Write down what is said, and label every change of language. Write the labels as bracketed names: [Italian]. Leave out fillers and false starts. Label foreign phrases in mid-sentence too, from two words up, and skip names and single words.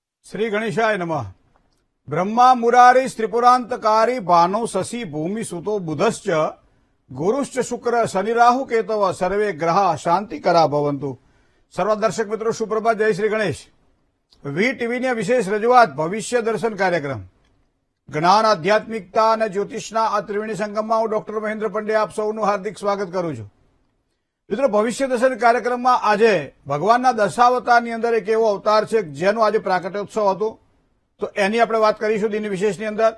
[Sanskrit] श्री गणेशाय नमः। ब्रह्मा मुरारी त्रिपुरांतकारी भानु शशि भूमि सुतो बुधश्च गुरुश्च शुक्र शनि राहु केतव सर्वे ग्रह शांतिकरा भवंतु। [Hindi] सर्व दर्शक मित्रों सुप्रभात, जय श्री गणेश। [Gujarati] વી ટીવીની વિશેષ રજૂઆત ભવિષ્ય દર્શન કાર્યક્રમ જ્ઞાન આધ્યાત્મિકતા અને જ્યોતિષના આ ત્રિવેણી સંગમમાં હું ડોક્ટર મહેન્દ્ર પંડ્યા આપ સૌનું હાર્દિક સ્વાગત કરું છું। મિત્રો, ભવિષ્ય દર્શન કાર્યક્રમમાં આજે ભગવાનના દશાવતારની અંદર એક એવો અવતાર છે જેનો આજે પ્રાકટ્યોત્સવ હતો, તો એની આપણે વાત કરીશું દિન વિશેષની અંદર।